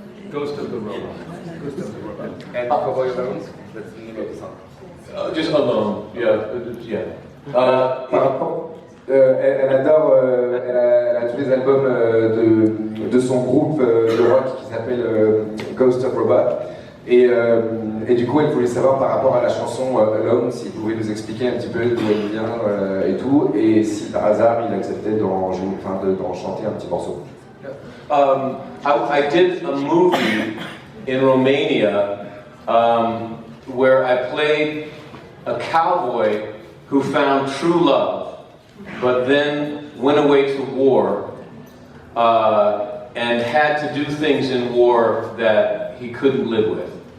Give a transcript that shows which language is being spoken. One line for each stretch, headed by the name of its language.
English: Ghost of the Robot. And Cowboy Alone, that's the name of the song. Just Alone, yeah.
French: Par rapport, elle adore, elle a tous les albums de son groupe de rock qui s'appelle Ghost of Robot. Et du coup, elle voulait savoir par rapport à la chanson Alone, s'il pouvait nous expliquer un petit peu d'où elle vient et tout, et si par hasard il acceptait d'en chanter un petit morceau.
English: I did a movie in Romania where I played a cowboy who found true love, but then went away to war and had to do things in war that he couldn't live with.